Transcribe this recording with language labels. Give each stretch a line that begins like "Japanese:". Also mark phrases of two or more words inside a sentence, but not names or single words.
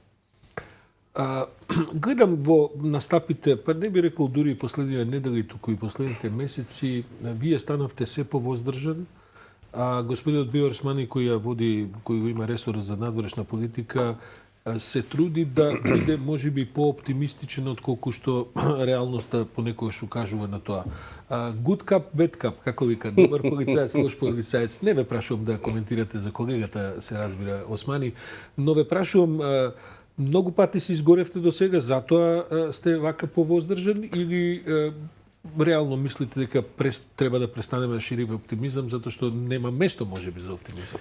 Macedonian: Гледам во настапите, па не би рекол дури и последниве недели, туку и последните месеци, вие станавте се повоздржан, а господинот Биор Османи, кој го има ресор за надворешна политика, се труди да биде можеби по-оптимистичен отколку што реалноста понекогаш укажува на тоа.
English: Good cup, bad cup,
Macedonian: како вика, добар полицаец, лош полицаец. Не ве прашувам да коментирате за колегата, се разбира, Османи, но ве прашувам, многу пати се изгоревте до сега, затоа сте вака повоздржан или реално мислите дека треба да престанеме да шириме оптимизам, затоа што нема место можеби за оптимизам?